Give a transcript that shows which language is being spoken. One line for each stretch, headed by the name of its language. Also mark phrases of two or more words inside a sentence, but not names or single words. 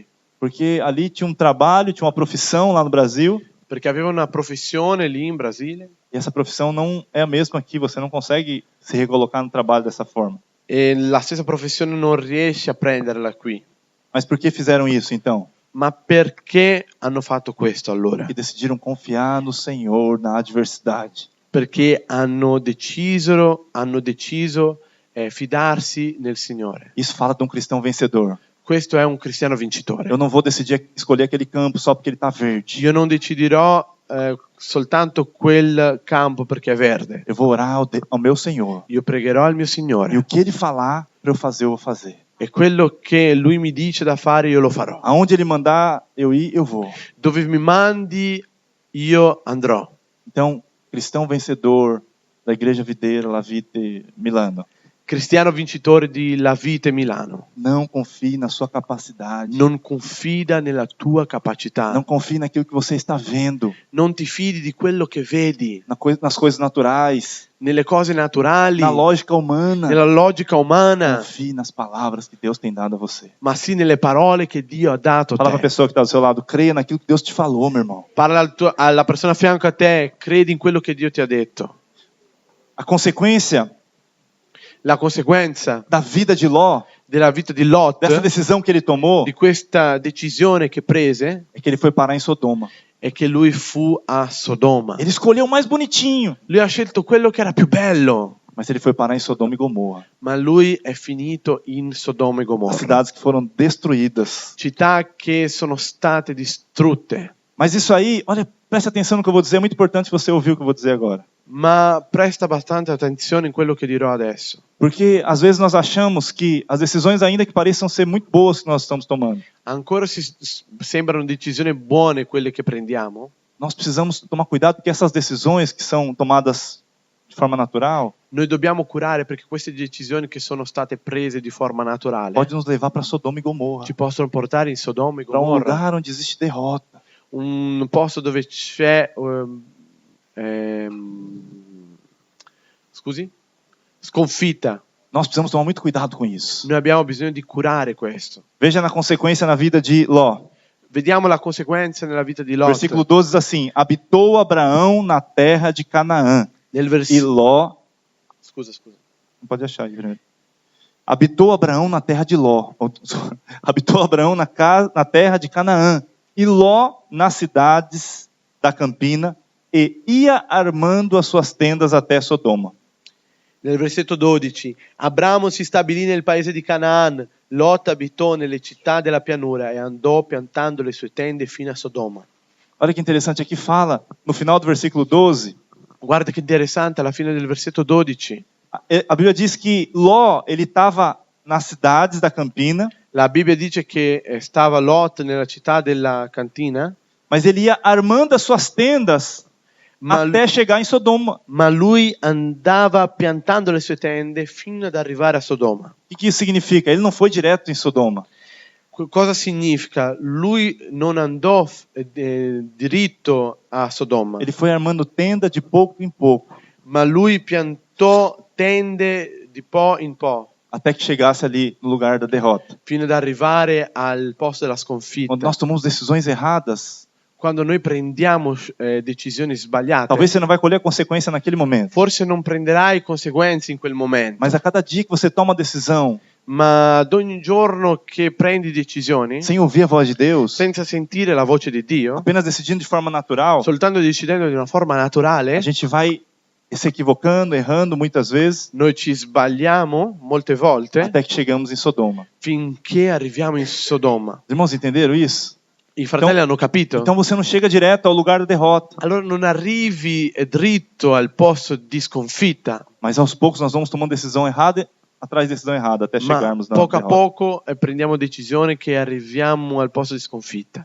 Portuguese: Porque ali tinha um trabalho, tinha uma profissão lá no Brasil,
Italian: Perché avevano una professione lì in Brasile
Portuguese: e essa profissão não é a mesma aqui, você não consegue se recolocar no trabalho dessa forma.
Italian: e la stessa professione non riesce a prenderla qui.
Portuguese: Mas por que fizeram isso então?
Italian: Ma perché hanno fatto questo allora?
Portuguese: E decidiram confiar no Senhor na adversidade.
Italian: Perché hanno deciso fidarsi nel Signore.
Portuguese: Isso fala de um cristão vencedor.
Italian: Questo è un cristiano vincitore.
Portuguese: Eu não vou decidir escolher aquele campo só porque ele está verde.
Italian: Io non deciderò soltanto quel campo perché è verde.
Portuguese: Eu vou orar ao meu Senhor.
Italian: Io pregherò al mio
Portuguese: E
Italian: Signore
Portuguese: o que Ele falar para eu fazer, eu vou fazer.
Italian: e quello che Lui mi dice da fare io lo farò.
Portuguese: Aonde Ele mandar eu ir, eu vou.
Italian: Dove mi mandi io andrò.
Portuguese: Então, cristão vencedor da Igreja Videira,
Italian: La Vite, Milano. Cristiano vincitore di La Vite Milano,
Portuguese: Não confie na sua capacidade.
Italian: non confida nella tua capacità,
Portuguese: Não confie naquilo que você está vendo,
Italian: non ti fidi di quello che vedi,
Portuguese: nas coisas naturais,
Italian: nelle cose naturali,
Portuguese: na lógica humana.
Italian: nella logica umana,
Portuguese: Confie nas palavras que Deus tem dado a você.
Italian: ma sì nelle parole che Dio ha dato a
Portuguese: Fala para a
Italian: te.
Portuguese: pessoa que está do seu lado, creia naquilo que Deus te falou, meu irmão.
Italian: Parla alla persona a fianco a te, credi in quello che Dio ti ha detto.
Portuguese: A consequência
Italian: La conseguenza
Portuguese: da vida de Ló,
Italian: della vita di Lot,
Portuguese: dessa decisão que ele tomou,
Italian: di questa decisione che prese,
Portuguese: é que ele foi parar em Sodoma.
Italian: è che lui fu a Sodoma.
Portuguese: Ele escolheu o mais bonitinho,
Italian: Lui ha scelto quello che era più bello,
Portuguese: mas ele foi parar em Sodoma e Gomorra.
Italian: ma lui è finito in Sodoma e
Portuguese: As
Italian: Gomorra.
Portuguese: cidades que foram destruídas.
Italian: Città che sono state distrutte.
Portuguese: Mas isso aí, olha, presta atenção no que eu vou dizer, é muito importante você ouvir o que eu vou dizer agora.
Italian: Ma presta bastante attenzione in quello che dirò adesso.
Portuguese: Porque às vezes nós achamos que as decisões, ainda que pareçam ser muito boas que nós estamos tomando,
Italian: Ancora sembrano decisioni buone quelle che prendiamo.
Portuguese: nós precisamos tomar cuidado porque essas decisões que são tomadas de forma natural
Italian: Noi dobbiamo curare perché queste decisioni che sono state prese di forma naturale
Portuguese: pode nos levar para Sodoma e Gomorra,
Italian: ci possono portare in Sodoma e
Portuguese: para um
Italian: Gomorra,
Portuguese: lugar onde existe derrota.
Italian: un posto dove c'è scusi? Sconfitta.
Portuguese: Nós precisamos tomar muito cuidado com isso.
Italian: Noi abbiamo bisogno di curare questo.
Portuguese: Veja na consequência na vida de Ló.
Italian: Vediamo la conseguenza nella vita di Lot.
Portuguese: Versículo 12 diz assim: habitou Abraão na terra de Canaã.
Italian: Nel
Portuguese: E
Italian: versicolo
Portuguese: Ló,
Italian: Scusa.
Portuguese: não pode achar aí primeiro. Habitou Abraão na terra de Ló. Habitou Abraão na terra de Canaã. E Ló nas cidades da campina. E ia armando as suas tendas até Sodoma.
Italian: Nel versetto 12, Abramo si stabilì nel paese di Canaan, Lot abitò nelle città della pianura e andò piantando le sue tende fino a Sodoma.
Portuguese: Olha que interessante, aqui fala, no final do versículo 12,
Italian: Guarda che interessante, alla fine del versetto 12,
Portuguese: a Bíblia diz que Ló, ele estava nas cidades da campina,
Italian: la Bibbia dice che stava Lot nella città della cantina,
Portuguese: mas ele ia armando as suas tendas
Italian: ma,
Portuguese: até chegar em Sodoma.
Italian: ma lui andava piantando le sue tende fino ad arrivare a Sodoma.
Portuguese: O que isso significa? Ele não foi direto em Sodoma.
Italian: Cosa significa? Lui non andò diritto a Sodoma,
Portuguese: Ele foi armando tenda de pouco em pouco,
Italian: ma lui piantò tende di po' in po',
Portuguese: até que chegasse ali no lugar da derrota.
Italian: fino ad arrivare al posto della
Portuguese: Quando
Italian: sconfitta.
Portuguese: nós tomamos decisões erradas,
Italian: Quando noi prendiamo decisioni sbagliate,
Portuguese: talvez você não vai colher a consequência naquele momento,
Italian: forse non prenderai conseguenze in quel momento,
Portuguese: mas a cada dia que você toma uma decisão
Italian: ma ad ogni giorno che prendi decisioni,
Portuguese: sem ouvir a voz de Deus,
Italian: senza sentire la voce di Dio,
Portuguese: apenas decidindo de forma natural,
Italian: soltanto decidendo di una forma naturale,
Portuguese: a gente vai se equivocando, errando muitas vezes,
Italian: noi ci sbagliamo molte volte
Portuguese: até que chegamos em Sodoma.
Italian: finché arriviamo in Sodoma.
Portuguese: Os irmãos entenderam isso?
Italian: I fratelli hanno capito?
Portuguese: Então você não chega direto ao lugar da derrota,
Italian: Allora non arrivi dritto al posto di sconfitta,
Portuguese: mas aos poucos nós vamos tomando decisão errada atrás de decisão errada até
Italian: ma
Portuguese: chegarmos na
Italian: poco a
Portuguese: derrota.
Italian: poco prendiamo decisioni che arriviamo al posto di sconfitta.